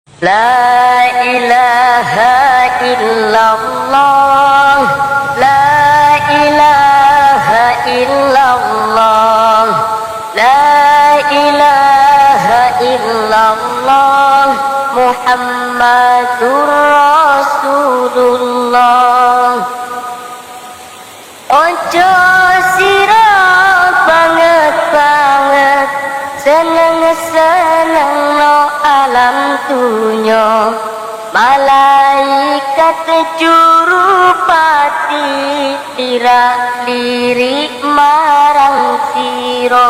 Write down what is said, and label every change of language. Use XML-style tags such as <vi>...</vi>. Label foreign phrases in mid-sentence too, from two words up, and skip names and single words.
<ar>لا إله إلا الله، لا إله إلا الله، لا إله إلا الله، محمد رسول الله.</ar> <jv>Ojo sira banget-banget seneng-seneng no alam dunya, malaikat jurupati lirik marang sira.</jv>